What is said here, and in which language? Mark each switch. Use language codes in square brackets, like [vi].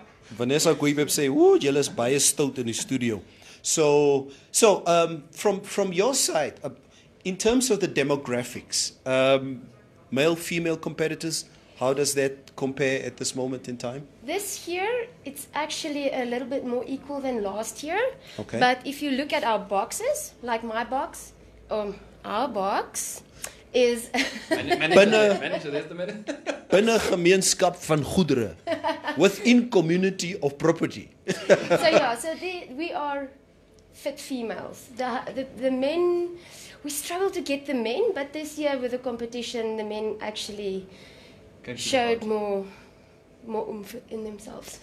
[en] Vanessa Guibeb say, [af] "Ooh, julle is baie stout [en] in the studio." So from your side, in terms of the demographics, male, female competitors, how does that compare at this moment in time? This year, it's actually a little bit more equal than last year. Okay. But if you look at our boxes, like my box, our box is... [af] Binne gemeenskap van goedere. [en] Within community of property. So we are fit females. The men, we struggle to get the men, but this year with the competition, the men actually showed more oomph in themselves.